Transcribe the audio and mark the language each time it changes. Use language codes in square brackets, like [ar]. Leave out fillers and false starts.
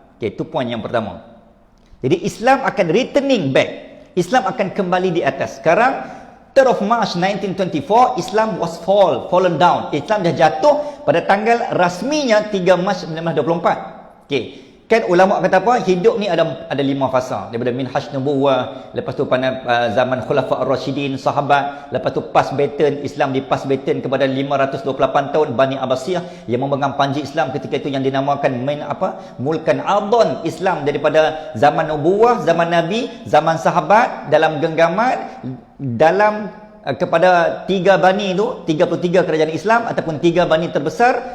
[ms] Okey, itu poin yang pertama. Jadi Islam akan [en] returning back. [ms] Islam akan kembali di atas. Sekarang [en] 3rd of March 1924, Islam was fallen down. [ms] Islam dah jatuh pada tanggal rasminya 3 Mac 1924. Okey. Kan ulama kata apa? Hidup ni ada 5 fasa. Daripada minhaj nubuwah, lepas tu pada zaman Khulafa ar-Rasyidin, sahabat, lepas tu [en] pas baton, [ms] Islam di pas baton kepada 528 tahun Bani Abbasiyah yang memegang panji Islam ketika itu yang dinamakan Mulkan Adhan Islam daripada zaman nubuwah, zaman Nabi, zaman sahabat dalam genggaman dalam kepada 3 bani itu, 33 kerajaan Islam ataupun 3 bani terbesar.